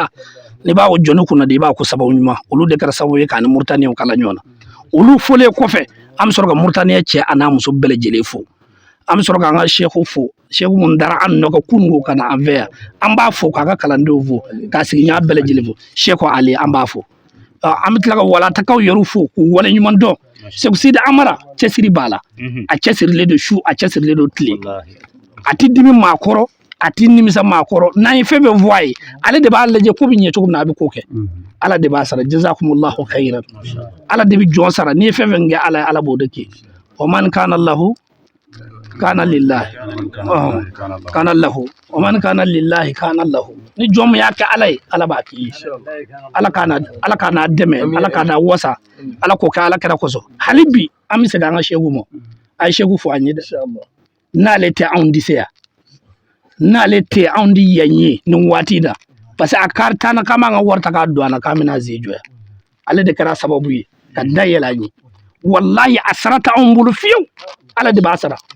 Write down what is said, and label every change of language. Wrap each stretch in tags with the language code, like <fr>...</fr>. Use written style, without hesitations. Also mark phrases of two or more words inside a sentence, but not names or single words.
<bm>n'i b'a jɔ ne kunna de i b'a ko sababu ɲuman olu de kɛra sababu ye k'a ni Muritaniɲɛw kala ɲɔgɔn na olu fɔlen kɔfɛ an bɛ sɔrɔ ka Muritaniɲɛ cɛ a n'a muso bɛɛ lajɛlen fo an bɛ sɔrɔ k'an ka Seku fo Seku mun dara an nɔ ka kununko ka na an fɛ yan an b'a fɔ k'a ka kalandenw fo k'a sigiɲɔgɔn bɛɛ lajɛlen fo Seku Ali an b'a fo an bɛ tila ka walatakaw yɛrɛ fo k'u wale ɲuman dɔn Seku Sidi Amara cɛsiri b'a la a cɛsirilen don su a cɛsirilen don tile a tɛ dimi maa kɔrɔ a tɛ nimisa maa kɔrɔ n'an ye fɛn fɛn fɔ a ye ale de b'a lajɛ ko bɛ ɲɛ cogo min na a bɛ ko kɛ Ala de b'a sara</bm> <ar>جزاكم الله خيرا</ar> <bm>Ala de bɛ jɔn sara n'i ye fɛn fɛn kɛ Ala ye Ala b'o de kɛ</bm> <ar>ومن كان له كان لله كان له ومن كان لله كان له</ar> <bm>ni jɔn min y'a kɛ Ala ye Ala b'a k'i ye Ala k'a dɛmɛ Ala k'a wasa Ala k'o kɛ Ala kɛra kosɔn hali bi an bɛ segin an ka Seku ma a ye Seku fɔ an ye dɛ n'ale tɛ anw dise yan n'ale tɛ anw di yan ye nin waati la</bm> <fr>parce que</fr> <bm>a kari t'an na k'an b'an ka wari ta k'a don a la k'an bɛna zi jɔ yan ale de kɛra sababu ye ka da yɛlɛ an ye walayi a sara tɛ anw bolo fiyewu Ala de b'a sara</bm>